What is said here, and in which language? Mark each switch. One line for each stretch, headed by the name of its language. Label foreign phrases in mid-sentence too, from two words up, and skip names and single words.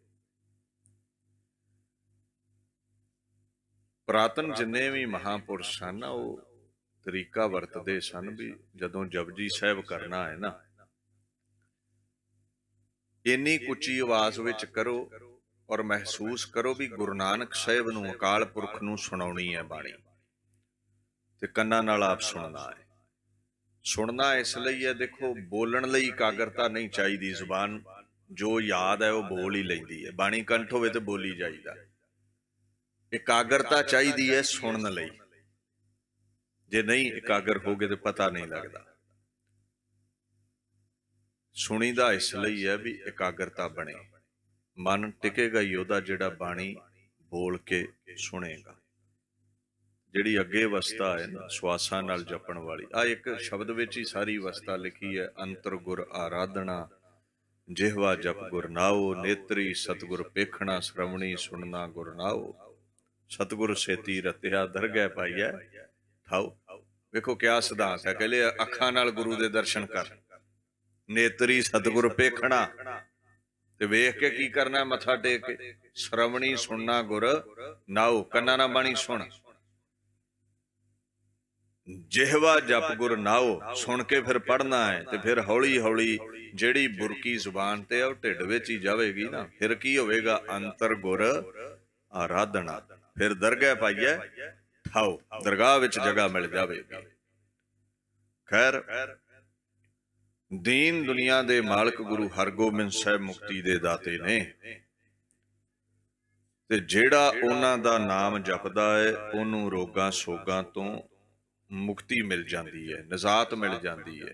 Punjabi: ਪੁਰਾਤਨ ਜਿੰਨੇ ਭੀ ਮਹਾਂਪੁਰਖ ਸਨ ਉਹ ਤਰੀਕਾ ਵਰਤਦੇ ਸਨ ਭੀ ਜਦੋਂ ਜਪੁਜੀ ਸਾਹਿਬ ਕਰਨਾ ਹੈ ਨਾ, ਇੰਨੀ ਉੱਚੀ ਆਵਾਜ਼ ਵਿੱਚ ਕਰੋ ਔਰ ਮਹਿਸੂਸ ਕਰੋ ਭੀ ਗੁਰੂ ਨਾਨਕ ਸਾਹਿਬ ਨੂੰ, ਅਕਾਲ ਪੁਰਖ ਨੂੰ ਸੁਣਾਉਣੀ ਹੈ ਬਾਣੀ, ਤੇ ਕੰਨਾਂ ਨਾਲ ਆਪ ਸੁਣਨਾ ਹੈ। ਸੁਣਨਾ ਇਸ ਲਈ ਹੈ, ਦੇਖੋ ਬੋਲਣ ਲਈ ਇਕਾਗਰਤਾ ਨਹੀਂ ਚਾਹੀਦੀ। ਜ਼ੁਬਾਨ ਜੋ ਯਾਦ ਹੈ ਉਹ ਬੋਲ ਹੀ ਲੈਂਦੀ ਹੈ, ਬਾਣੀ ਕੰਠ ਹੋਵੇ ਤੇ ਬੋਲੀ ਜਾਈਦਾ। ਇਕਾਗਰਤਾ ਚਾਹੀਦੀ ਹੈ ਸੁਣਨ ਲਈ, ਜੇ ਨਹੀਂ ਇਕਾਗਰ ਹੋ ਗਏ ਤਾਂ ਪਤਾ ਨਹੀਂ ਲੱਗਦਾ। ਸੁਣੀਦਾ ਇਸ ਲਈ ਹੈ ਭੀ ਇਕਾਗਰਤਾ ਬਣੇ, ਮਨ ਟਿਕੇਗਾ ਹੀ ਉਹਦਾ ਜਿਹੜਾ ਬਾਣੀ ਬੋਲ ਕੇ ਸੁਣੇਗਾ। ਜਿਹੜੀ ਅੱਗੇ ਅਵਸਥਾ ਹੈ ਨਾ ਸੁਆਸਾਂ ਨਾਲ ਜਪਣ ਵਾਲੀ, ਆਹ ਇੱਕ ਸ਼ਬਦ ਵਿੱਚ ਹੀ ਸਾਰੀ ਅਵਸਥਾ ਲਿਖੀ ਹੈ। ਅੰਤਰਿ ਗੁਰੁ ਆਰਾਧਣਾ, ਜਿਹਵਾ ਜਪਿ ਗੁਰ ਨਾਉ, ਨੇਤ੍ਰੀ ਸਤਿਗੁਰੁ ਪੇਖਣਾ, ਸ੍ਰਵਣੀ ਸੁਨਣਾ ਗੁਰ ਨਾਉ, ਸਤਿਗੁਰ ਸੇਤੀ ਰਤਿਆ ਦਰਗਹ ਪਾਈਐ ਠਾਉ। ਵੇਖੋ ਕਿਆ ਸਿਧਾਂਤ ਹੈ, ਕਹਿਲੇ ਅੱਖਾਂ ਨਾਲ ਗੁਰੂ ਦੇ ਦਰਸ਼ਨ ਕਰ, ਨੇਤ੍ਰੀ ਸਤਿਗੁਰੁ ਪੇਖਣਾ ਤੇ ਵੇਖ ਕੇ ਕੀ ਕਰਨਾ, ਮੱਥਾ ਟੇਕ ਕੇ, ਸ੍ਰਵਣੀ ਸੁਨਣਾ ਗੁਰ ਨਾਉ, ਕੰਨਾਂ ਨਾ ਬਾਣੀ ਸੁਣ, ਜਿਹਵਾ ਜਪਿ ਗੁਰ ਨਾਉ, ਸੁਣ ਕੇ ਫਿਰ ਪੜ੍ਹਨਾ ਹੈ। ਤੇ ਫਿਰ ਹੌਲੀ ਹੌਲੀ ਜਿਹੜੀ ਬੁਰਕੀ ਜ਼ੁਬਾਨ ਤੇ ਉਹ ਢਿੱਡ ਵਿੱਚ ਹੀ ਜਾਵੇਗੀ ਨਾ, ਫਿਰ ਕੀ ਹੋਵੇਗਾ, ਅੰਤਰਿ ਗੁਰੁ ਆਰਾਧਣਾ, ਫਿਰ ਦਰਗਹ ਪਾਈਐ ਠਾਉ, ਦਰਗਾਹ ਵਿੱਚ ਜਗ੍ਹਾ ਮਿਲ ਜਾਵੇਗੀ। ਖ਼ੈਰ ਦੀਨ ਦੁਨੀਆ ਦੇ ਮਾਲਕ ਗੁਰੂ ਹਰਿਗੋਬਿੰਦ ਸਾਹਿਬ ਮੁਕਤੀ ਦੇ ਦਾਤੇ ਨੇ, ਤੇ ਜਿਹੜਾ ਉਨ੍ਹਾਂ ਦਾ ਨਾਮ ਜਪਦਾ ਹੈ ਉਹਨੂੰ ਰੋਗਾਂ ਸੋਗਾਂ ਤੋਂ ਮੁਕਤੀ ਮਿਲ ਜਾਤੀ ਹੈ, ਨਿਜਾਤ ਮਿਲ ਜਾਤੀ ਹੈ।